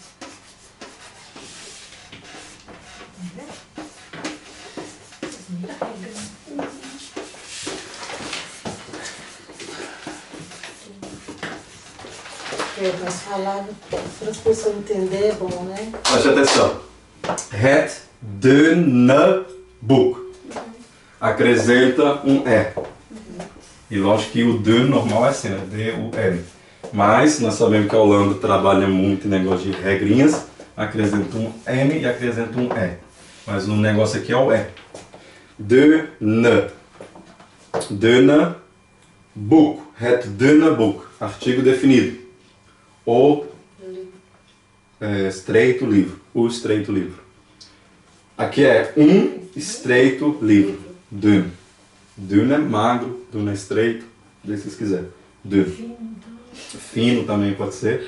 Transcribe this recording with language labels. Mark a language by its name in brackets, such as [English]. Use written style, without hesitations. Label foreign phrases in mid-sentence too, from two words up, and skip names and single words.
[Portuguese] Mas falar para as pessoas entenderem é bom, né? Preste atenção. [Dutch] Het dunne boek. [Portuguese] Acrescenta um E. E lógico que o dun normal é assim, né? D-U-N. Mas nós sabemos que a Holanda trabalha muito em negócio de regrinhas. Acrescenta um N e acrescenta um E. Mas o negócio aqui é o E. Dunne. [Dutch] Dunne boek. Het dunne boek. [Portuguese] Artigo definido. O estreito livro. O estreito livro. Aqui é um estreito livro. Dun. Dun é magro, dun é estreito, do que vocês quiserem. Dünn. Fino também pode ser.